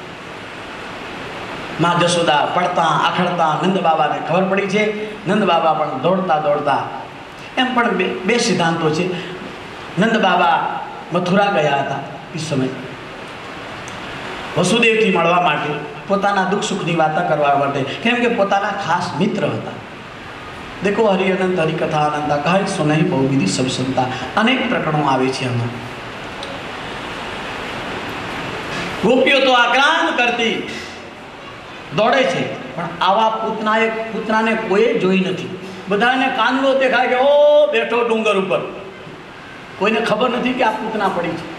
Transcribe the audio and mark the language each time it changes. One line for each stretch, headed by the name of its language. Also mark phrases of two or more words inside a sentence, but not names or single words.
Gujarati: માં જશોદા પડતા આખડતા નંદ બાબાને ખબર પડી છે. નંદ બાબા પણ દોડતા દોડતા એમ પણ બે સિદ્ધાંતો છે. નંદ બાબા મથુરા ગયા હતા એ સમય વસુદેવથી મળવા માટે પોતાના દુઃખ સુખની વાતો કરવા માટે કેમ કે પોતાના ખાસ મિત્ર હતા.
Awadhi: देखो हरि अनंत हरि कथा अनंता कहा सुनहि बहुविधि सब संता
Gujarati: અનેક પ્રકરણો આવે છે. આમાં ગોપીઓ તો આક્રાંત કરતી દોડે છે પણ આવા પૂતનાને કોઈ જોઈ નથી. બધાને કાનડો દેખાય કે ઓ બેઠો ડુંગર ઉપર. કોઈને ખબર નથી કે આ પૂતના પડી છે.